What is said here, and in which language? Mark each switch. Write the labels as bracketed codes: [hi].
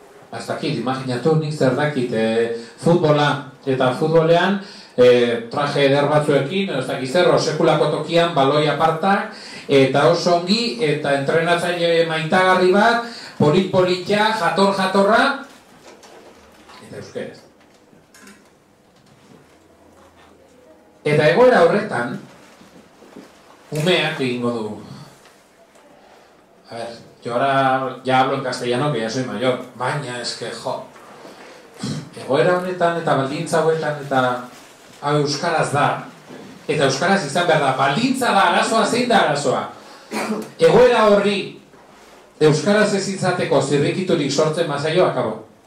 [eu] hasta dakit, imaginatu nik zer dakit, futbola, eta futbolean, traje eder batzuekin, ez dakit zer, sekulako tokian, baloi apartak, eta oso ongi, eta entrenatzaile maitagarri bat, polit-politia, jatorra, eta euskeraz. Eta egoera horretan, umeak egingo du. [es] A ver, yo ahora ya hablo en castellano, que ya soy mayor, [eu] baina eske jo. Egoera honetan eta baldintza hauetan eta hau euskaraz da, eta euskaraz izan behar da, baldintza da arazoa, zein da arazoa? Egoera horri euskaraz ez izateko zirrikiturik sortzen mazaio, akabo.